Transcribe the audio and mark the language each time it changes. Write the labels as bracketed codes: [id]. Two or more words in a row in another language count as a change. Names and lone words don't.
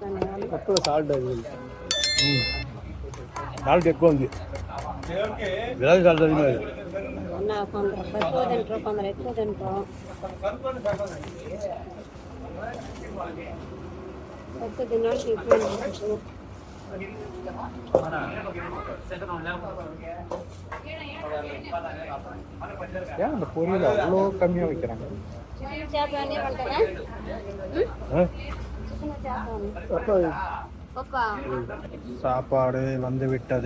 [te] తక్కువ సాల్ట్ అది సాల్ట్ ఎక్కువ ఉంది బిర్యానీ సాల్ట్ అది కొందరు తక్కువ తింటారు కొందరు ఎక్కువ తింటారు తక్కువ తినడానికి ఎక్కువ [ta] ஏன் அந்த பொரியல் அவ்வளோ கம்மியாக வைக்கிறாங்க? சாப்பாடு வந்து விட்டது.